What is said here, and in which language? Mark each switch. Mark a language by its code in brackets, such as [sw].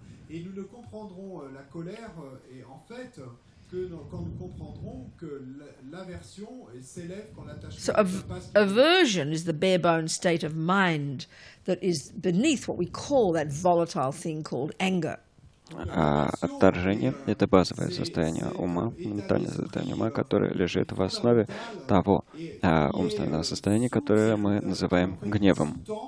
[fr] Et nous ne comprendrons la colère et en fait que quand nous comprendrons que l'aversion s'élève quand l'attachement. [en] So aversion is the bare bones state of mind that is beneath what we call that volatile thing called anger. [ru] Отторжение — это базовое состояние ума, ментальное состояние ума, которое лежит в основе того умственного состояния, которое мы называем гневом.